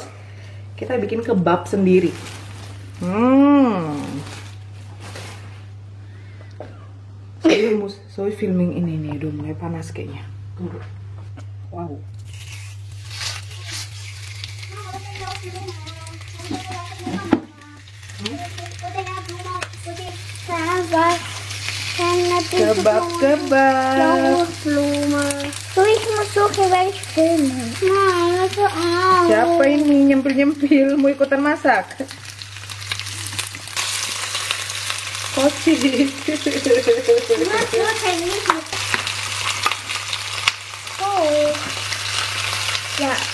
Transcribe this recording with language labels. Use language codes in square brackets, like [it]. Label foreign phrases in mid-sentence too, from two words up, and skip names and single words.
[id] Kita bikin kebab sendiri. Soalnya filming ini nih udah mulai panas kayaknya. Wow. Kebab. [de] So, ich muss suchen, welche Filme. [id] Siapa ini nyempil-nyempil mau ikutan masak? Kocik. Oh. Ya.